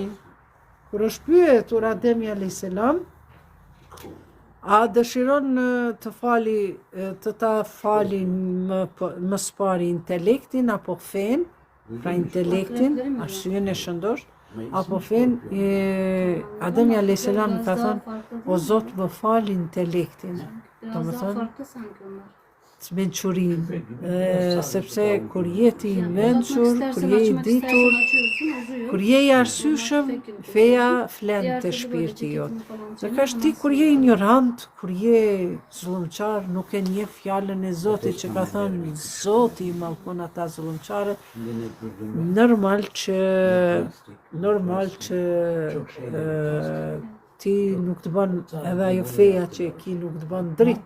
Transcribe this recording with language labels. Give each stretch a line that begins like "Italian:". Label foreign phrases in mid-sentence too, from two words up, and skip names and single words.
Albanian: Kur është pyetur Ademi a.s. A dëshiron të ta fali më spari intelektin apo fen, pra intelektin, arsyen e shëndosh, apo fen, Ademi a.s. ka thënë, o Zot më fal intelektin.
Turkish: Biraz daha farklı sanki onlar.
Albanian: Të mençurin, sepse kur jeti i mençur, kur je i ditur, kur je i arsyeshëm, feja flen te shpirti jot. Zakonisht ti kur je ignorant, kur je zullumçar, nuk e njeh fjalën e Zotit që ka thënë Zoti i mallkon ata zullumçarët, normal që ti nuk të bën edhe ajo feja që e ki nuk të bën dritë.